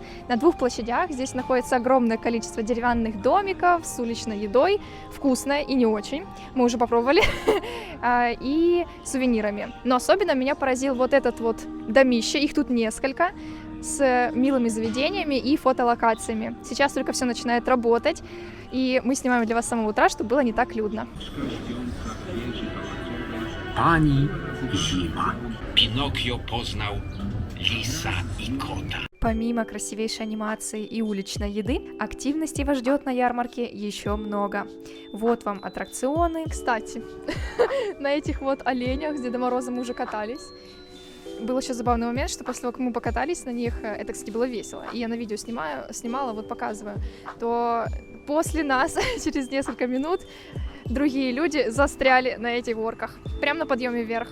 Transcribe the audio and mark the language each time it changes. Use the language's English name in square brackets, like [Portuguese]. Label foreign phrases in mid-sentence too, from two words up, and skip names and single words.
[Russian] На 2 площадях здесь находится огромное количество деревянных домиков с уличной едой, вкусной и не очень, мы уже попробовали, и сувенирами. Но особенно меня поразил вот этот вот домище, их тут несколько, с милыми заведениями и фотолокациями. Сейчас только все начинает работать, и мы снимаем для вас с самого утра, чтобы было не так людно. [Polish] Pani zima. Pinokio poznał lisa i kota. [Russian] Помимо красивейшей анимации и уличной еды, активностей вас ждет на ярмарке еще много. Вот вам аттракционы. Кстати, на этих вот оленях с Дедом Морозом мы уже катались. Был еще забавный момент, что после того, как мы покатались на них, это, кстати, было весело, и я на видео снимала, вот показываю, то после нас, через несколько минут, другие люди застряли на этих горках, прямо на подъеме вверх.